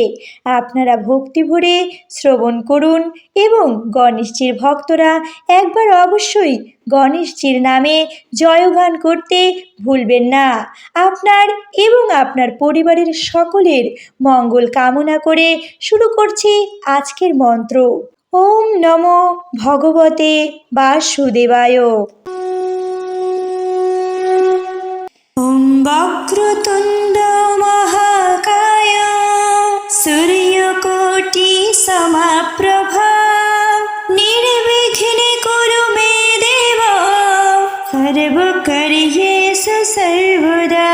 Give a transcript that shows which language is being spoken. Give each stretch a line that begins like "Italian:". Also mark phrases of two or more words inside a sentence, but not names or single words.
Bangla: আপনারা ভক্তি ভরে শ্রবণ করুন এবং গণেশজির ভক্তরা একবার অবশ্যই গণেশজির নামে জয়গান করতে ভুলবেন না। আপনার এবং আপনার পরিবারের সকলের মঙ্গল কামনা করে শুরু করছি আজকের মন্ত্র।
Sanskrit: ওম নমো ভগবতে বাসুদেবায়। ওম বক্রতুণ্ড মহাকায় সূর্যকোটি সমপ্রভা নির্বিঘ্নে কুরু মে দেব সর্বকার্যেষু সর্বদা।